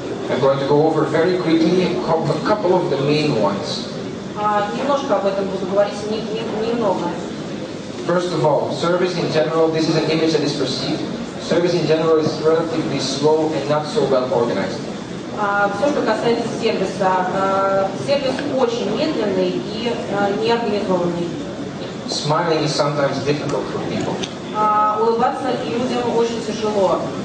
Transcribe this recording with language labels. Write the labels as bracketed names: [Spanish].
[English] I'm going to go over very quickly a couple of the main ones. [Russian] Немножко об этом буду говорить, немного. [English] First of all, service in general, this is an image that is perceived. Service in general is relatively slow and not so well organized. [Russian] Все, что касается сервиса, сервис очень медленный и неорганизованный. [English] Smiling is sometimes difficult for people. [Russian] Улыбаться людям очень тяжело.